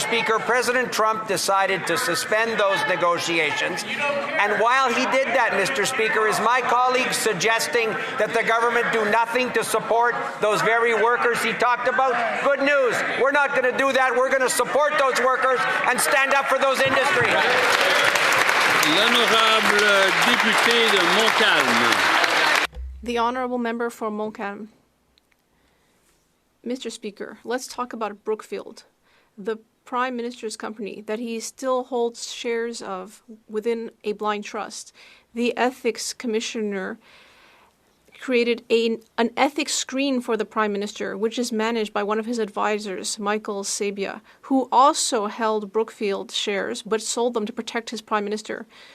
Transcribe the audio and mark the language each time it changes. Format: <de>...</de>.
<en>Speaker, President Trump decided to suspend those negotiations, and while he did that, Mr. Speaker, is my colleague suggesting that the government do nothing to support those very workers he talked about? Good news. We're not going to do that. We're going to support those workers and stand up for those industries.</en> <fr>L'honorable député de Montcalm.</fr> <en>The honourable member for Montcalm. Mr. Speaker, let's talk about Brookfield, the Prime Minister's company that he still holds shares of within a blind trust. The ethics commissioner created an ethics screen for the Prime Minister, which is managed by one of his advisors, Michael Sabia, who also held Brookfield shares but sold them to protect his Prime Minister.</en>